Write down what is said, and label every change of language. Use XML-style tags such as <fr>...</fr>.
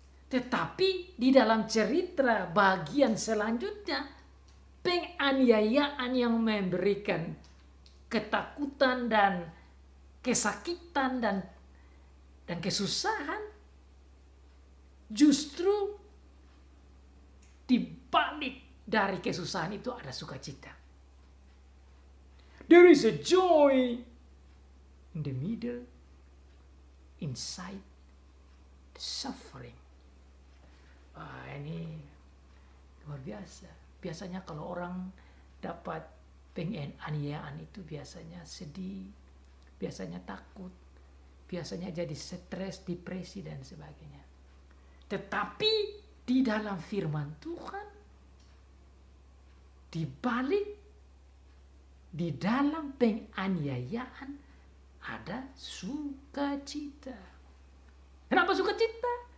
<id>Tetapi di dalam cerita bagian selanjutnya, penganiayaan yang memberikan ketakutan dan kesakitan dan kesusahan, justru di balik dari kesusahan itu ada sukacita.</id> <en>There is a joy in the middle, inside the suffering.</en> <id>Ini luar biasa. Biasanya kalau orang dapat penganiayaan itu biasanya sedih, biasanya takut, biasanya jadi stres, depresi dan sebagainya. Tetapi di dalam firman Tuhan, di dalam penganiayaan ada sukacita. Kenapa sukacita?</id>